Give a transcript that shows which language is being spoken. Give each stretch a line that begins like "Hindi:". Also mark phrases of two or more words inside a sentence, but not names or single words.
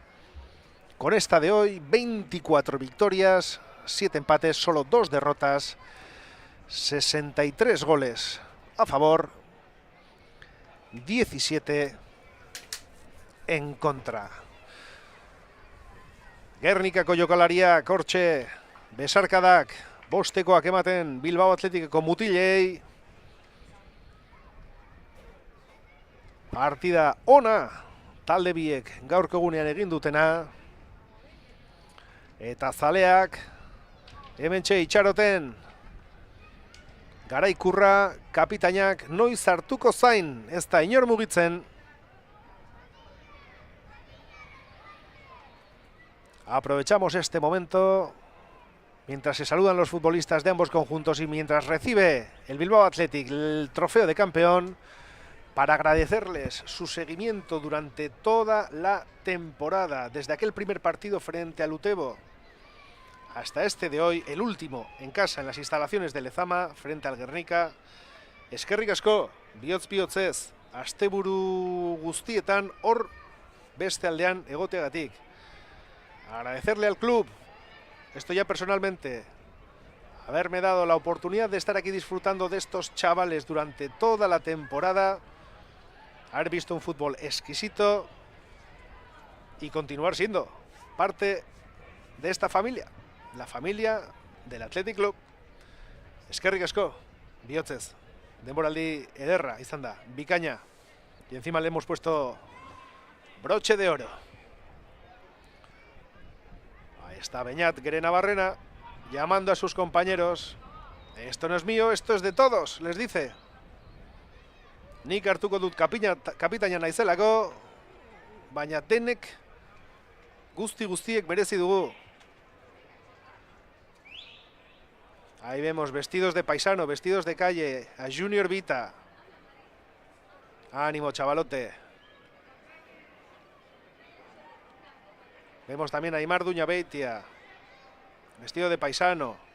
Spanish: Con esta de hoy, 24 victorias, 7 empates, solo 2 derrotas, 63 goles a favor, 17 en contra.
Basque: Gernikako jokalariak hortxe besarkadak bostekoak ematen Bilbao Athleticeko mutilei. Partida ona talde biek gaurko egunean egin dutena. Eta zaleak hementxe itxaroten Garaikurra kapitainak noiz hartuko zain, ez da inor mugitzen.
Spanish: Aprovechamos este momento mientras se saludan los futbolistas de ambos conjuntos y mientras recibe el Bilbao Athletic el trofeo de campeón para agradecerles su seguimiento durante toda la temporada, desde aquel primer partido frente al Utebo hasta este de hoy, el último en casa en las instalaciones de Lezama frente al Gernika.
Basque: Eskerrik asko, bihotz-bihotzez, asteburu guztietan hor beste aldean egoteagatik.
Spanish: Agradecerle al club, esto ya personalmente, haberme dado la oportunidad de estar aquí disfrutando de estos chavales durante toda la temporada, haber visto un fútbol exquisito y continuar siendo parte de esta familia, la familia del Athletic Club.
Basque: Eskerrik asko, bihotzez, denboraldi ederra izan da, bikaina,
Spanish: y encima le hemos puesto broche de oro. Ahí está Beñat Gerenabarrena llamando a sus compañeros. Esto no es mío, esto es de todos, les dice.
Basque: Nik hartuko dut kapitaina naizelako, baina denek guztiek merezi dugu.
Spanish: Ahí vemos vestidos de paisano, vestidos de calle, a Junior Vita. Ánimo, chavalote. Vemos también a Aimar Duñabeitia, vestido de paisano.